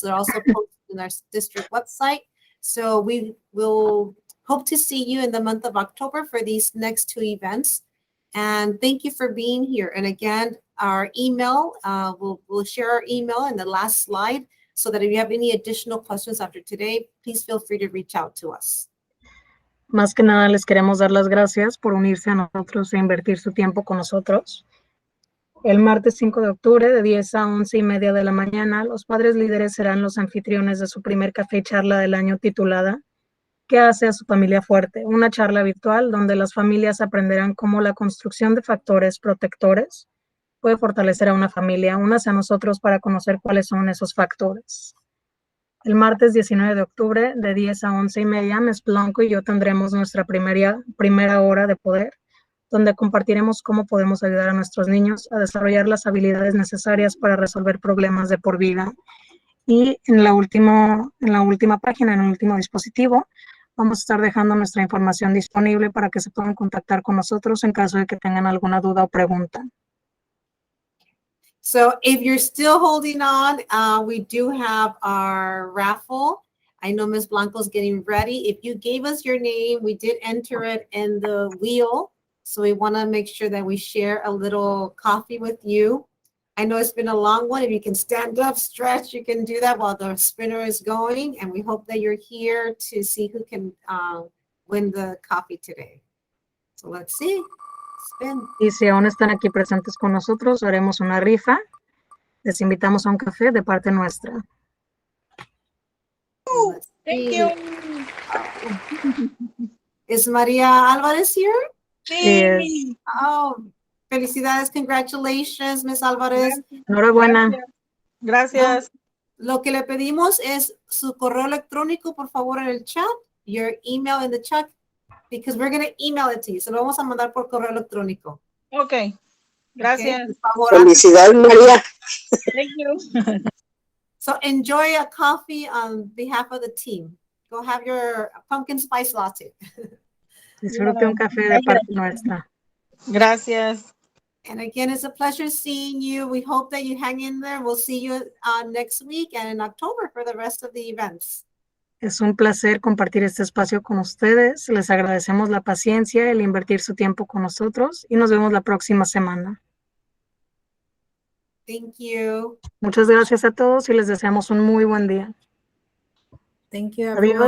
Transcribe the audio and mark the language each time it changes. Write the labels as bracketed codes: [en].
[en] They're also posted in our district website. So we will hope to see you in the month of October for these next two events. And thank you for being here. And again, our email, we'll share our email in the last slide so that if you have any additional questions after today, please feel free to reach out to us. [es] Más que nada les queremos dar las gracias por unirse a nosotros e invertir su tiempo con nosotros. El martes 5 de octubre de 10 a 11:30 de la mañana, los padres líderes serán los anfitriones de su primer café y charla del año titulada ¿Qué hace a su familia fuerte? Una charla virtual donde las familias aprenderán cómo la construcción de factores protectores puede fortalecer a una familia. Únase a nosotros para conocer cuáles son esos factores. El martes 19 de octubre, de 10 a 11:30, Ms. Blanco y yo tendremos nuestra primera hora de poder, donde compartiremos cómo podemos ayudar a nuestros niños a desarrollar las habilidades necesarias para resolver problemas de por vida. Y en la última página, en el último dispositivo, vamos a estar dejando nuestra información disponible para que se puedan contactar con nosotros en caso de que tengan alguna duda o pregunta. [en] So if you're still holding on, we do have our raffle. I know Ms. Blanco's getting ready. If you gave us your name, we did enter it in the wheel. So we want to make sure that we share a little coffee with you. I know it's been a long one. If you can stand up, stretch, you can do that while the spinner is going. And we hope that you're here to see who can win the coffee today. So let's see. Spin. [es] Y si aún están aquí presentes con nosotros, haremos una rifa. Les invitamos a un café de parte nuestra. [en] Thank you. Is Maria Alvarez here? [es] Sí. [en] Oh, [es] felicidades, [en] congratulations, Ms. Alvarez. [es] Enhorabuena. Gracias. Lo que le pedimos es su correo electrónico, por favor, en el chat. Your email in the chat, because we're going to email it to you. Se lo vamos a mandar por correo electrónico. Ok. Gracias. Okay, por favor. Felicidades, María. [en] Thank you. So enjoy a coffee on behalf of the team. Go have your pumpkin spice latte. [es] Disfrute un café de parte nuestra. Gracias. [en] And again, it's a pleasure seeing you. We hope that you hang in there. We'll see you next week and in October for the rest of the events. [es] Es un placer compartir este espacio con ustedes. Les agradecemos la paciencia, el invertir su tiempo con nosotros y nos vemos la próxima semana. [en] Thank you. [es] Muchas gracias a todos y les deseamos un muy buen día. [en] Thank you, everyone.